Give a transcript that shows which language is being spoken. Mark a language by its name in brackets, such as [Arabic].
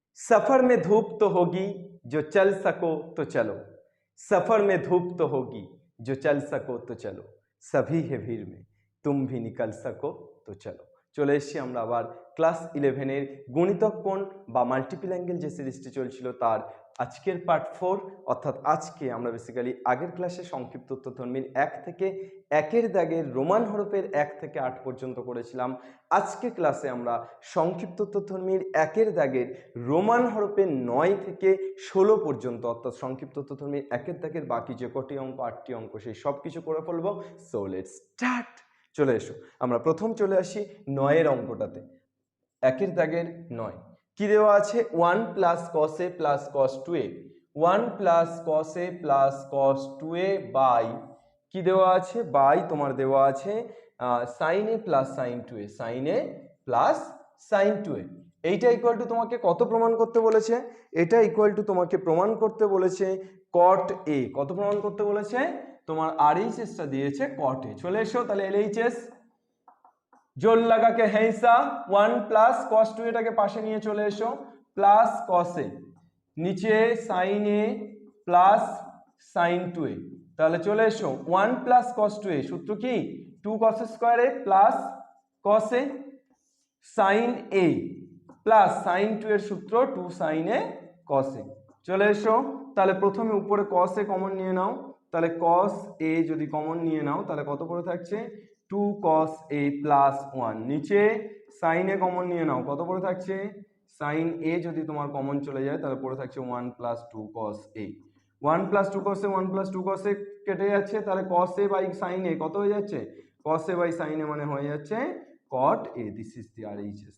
[Hindi] सफर में धूप तो होगी जो चल सको तो चलो, सफर में धूप तो होगी जो चल सको तो चलो, सभी है भीड़ में तुम भी निकल सको तो चलो। [Bangla] চলে এসেছি আমরা আবার ক্লাস 11-এর গণিতক কোণ বা মাল্টিপল অ্যাঙ্গেল যে সিরিজটি চলছিল তার আজকের পার্ট 4। অর্থাৎ আজকে আমরা বেসিক্যালি আগের ক্লাসে সংক্ষিপ্ত তথ্যধর্মীর 1 থেকে 1-এর দাগের রোমান হরফের 1 থেকে 8 পর্যন্ত করেছিলাম। আজকে ক্লাসে আমরা সংক্ষিপ্ত তথ্যধর্মীর 1-এর দাগের রোমান হরফের 9 থেকে 16 পর্যন্ত অর্থাৎ সংক্ষিপ্ত তথ্যধর্মীর 1-এর দাগের বাকি যে কটি অঙ্ক 8টি অঙ্ক সেই সব কিছু করে ফেলবো। So let's start. চলে এসো আমরা প্রথম চলে আসি 9-এর অঙ্কটাতে। 1-এর দাগের 9 কি দেওয়া আছে 1 + cos a + cos 2a, 1 + cos a + cos 2a by কি দেওয়া আছে বাই তোমার দেওয়া আছে sin a + sin 2a, sin a + sin 2a। এইটা ইকুয়াল টু তোমাকে কত প্রমাণ করতে বলেছে? এটা ইকুয়াল টু তোমাকে প্রমাণ করতে বলেছে cot a। কত প্রমাণ করতে বলেছে? তোমার RHS টা দিয়েছে cot a। চলে এসো তাহলে LHS জোর লাগাকে হেইসা 1 + cos 2a টাকে পাশে নিয়ে চলে এসো প্লাস cos a, নিচে sin a plus sin 2a। তাহলে চলে এসো 1 + cos 2a সূত্র কি 2 cos square a plus cos a, sin a plus sin 2 এর সূত্র 2 sin a cos a। চলে এসো তাহলে প্রথমে উপরে cos a কমন নিয়ে নাও, তাহলে cos a যদি কমন নিয়ে নাও তাহলে কত পড়ে থাকছে 2 cos a + 1, নিচে sin a কমন নিয়ে নাও কত পড়ে থাকছে sin a যদি তোমার কমন চলে যায় তাহলে পড়ে থাকছে 1 + 2 cos a, 1 + 2 cos a, 1 + 2 cos a কেটে যাচ্ছে তাহলে cos a by sin a কত হয়ে যাচ্ছে cos a by sin a মানে হয়ে যাচ্ছে cot a। This is the RHS।